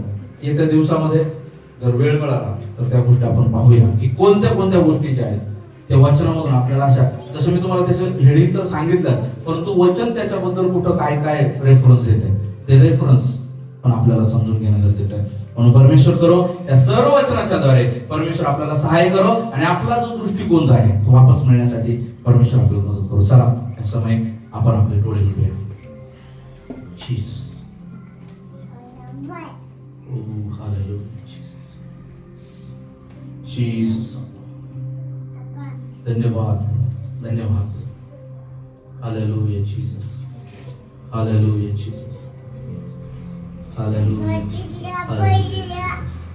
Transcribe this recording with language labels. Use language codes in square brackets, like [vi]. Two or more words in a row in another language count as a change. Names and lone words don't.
[mr] येत्या दिवसामध्ये जर वेळ मिळाला तर त्या गोष्टी आपण पाहूया की कोणत्या कोणत्या गोष्टी ज्या आहेत त्या वचनामधून आपल्याला अशा, जसं मी तुम्हाला त्याचं हेडिंग तर सांगितलं, परंतु वचन त्याच्याबद्दल कुठं काय काय रेफरन्स देते ते रेफरन्स पण आपल्याला समजून घेणं गरजेचं आहे. म्हणून परमेश्वर करो, या सर्व वचनाच्या द्वारे परमेश्वर आपल्याला सहाय्य करो आणि आपला जो दृष्टिकोन जो आहे तो वापस मिळण्यासाठी परमेश्वर आपल्याला मदत करू. चला या समय आपण आपले डोळे उघडूया. जीसस. [en] Oh, hallelujah, Jesus. Jesus. [mr] धन्यवाद, धन्यवाद. [en] Hallelujah, Jesus. Hallelujah, Jesus. Hallelujah, Jesus. Hallelujah, Jesus.